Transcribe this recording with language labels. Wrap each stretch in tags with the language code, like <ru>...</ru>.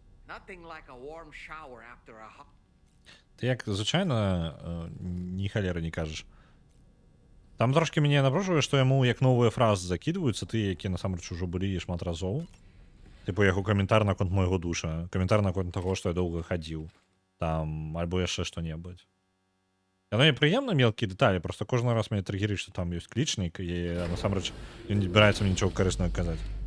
<en>Nothing like a warm shower after a hot.</en> <uk>Ти як, звичайно, ні халери не кажеш.</uk> <be>Там трошки мяне напружвае, што яму як новыя фразы закідваюцца, тыя, які насамрэч ужо былі шмат разоў. Типу, як у каментар наконт майго душа, каментар наконт таго, што я доўга хадзіў. Там, альбо яшчэ што-небудзь. Яно не прыемна, мелкія дэталі, просто кожны раз мяне триггерыць, што там ёсць клічнік, і насамрэч ён не збіраецца мне нічога карыснага казаць.</be>